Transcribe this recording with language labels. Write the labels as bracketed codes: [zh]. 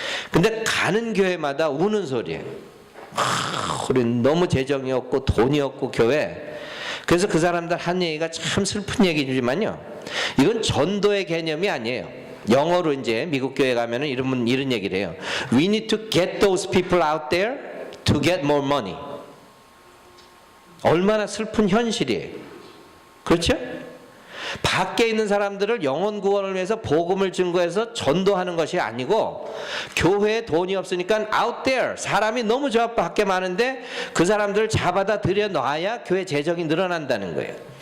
[ko] 근데 가는 교회마다 우는 소리예요. 우린 너무 재정이 없고 돈이 없고 교회. 그래서 그 사람들 한 얘기가 참 슬픈 얘기지만요. 이건 전도의 개념이 아니에요. 영어로 이제 미국 교회 가면은 이런 얘기를 해요. [en] We need to get those people out there to get more money. [ko] 얼마나 슬픈 현실이에요. 그렇죠? 밖에 있는 사람들을 영혼 구원을 위해서 복음을 증거해서 전도하는 것이 아니고 교회에 돈이 없으니까 out there 사람이 너무 저 밖에 많은데 그 사람들을 잡아다 들여놔야 교회 재정이 늘어난다는 거예요.